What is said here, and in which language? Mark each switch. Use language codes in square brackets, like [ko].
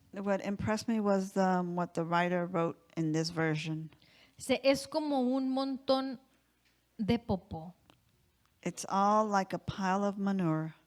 [en] What impressed me was what the writer wrote in this version. [es] Dice, es como un montón de popó [en] It's all like a pile of manure